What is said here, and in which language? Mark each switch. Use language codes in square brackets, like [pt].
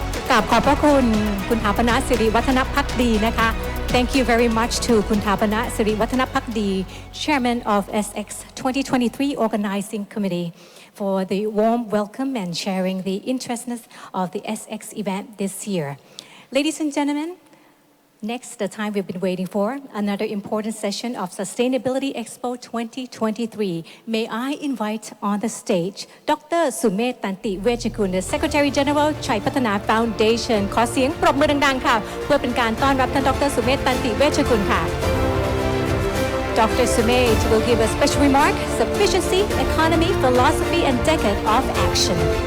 [th] กราบขอบพระคุณคุณถาปณะสิริวัฒนภักดีนะคะ [en] Thank you very much to คุณถาปณะสิริวัฒนภักดี Chairman of SX 2023 Organizing Committee for the warm welcome and sharing the interestness of the SX event this year. Ladies and gentlemen, next, the time we've been waiting for, another important session of Sustainability Expo 2023. May I invite on the stage Dr. Sumet Tanti Vechakun, the Secretary General Chai Patana Foundation. [th] ขอเสียงปรบมือดังๆค่ะเพื่อเป็นการต้อนรับท่านดร. [en] Sumet Tanti Vechakun ค่ะ Dr. Sumet will give a special remark, Sufficiency, Economy, Philosophy, and Decade of Action.